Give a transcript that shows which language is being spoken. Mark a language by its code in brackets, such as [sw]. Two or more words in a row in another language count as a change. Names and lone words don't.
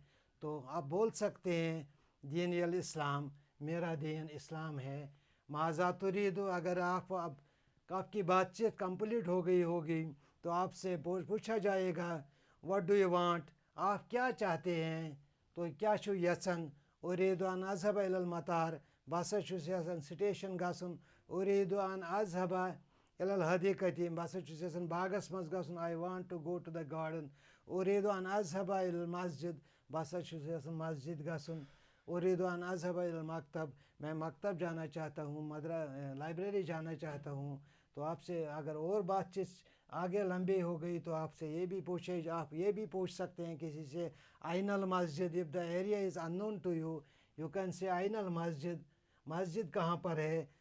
[hi] तो आप बोल सकते हैं [ar] دين الإسلام, [hi] मेरा दीन इस्लाम है। [ar] ماذا تريد, [hi] अगर आपकी बातचीत कंप्लीट हो गई होगी तो आपसे पूछा जाएगा [en] what do you want, [hi] आप क्या चाहते हैं। [ks] तो क्या शु यसन, [ar] أريد أن أذهب إلى المطار, [ks] बस यसन स्टेशन गसन। [ar] أريد أن أذهب إلى الحديقة, [ks] बस यसन बागस मज गसन। [en] I want to go to the garden. [ar] أريد أن أذهب إلى المسجد, [ks] बस यसन मस्जिद गसन। [ar] أريد أن أذهب إلى المكتب, [hi] मैं मकतब जाना चाहता हूँ, लाइब्रेरी जाना चाहता हूँ। तो आपसे अगर और बातचीत आगे लंबी हो गई तो आपसे ये भी आप ये भी पूछ सकते हैं किसी से, [ar] أين المسجد, [en] if the area is unknown to you, you can say [ar] أين المسجد, [hi] मस्जिद कहाँ पर है।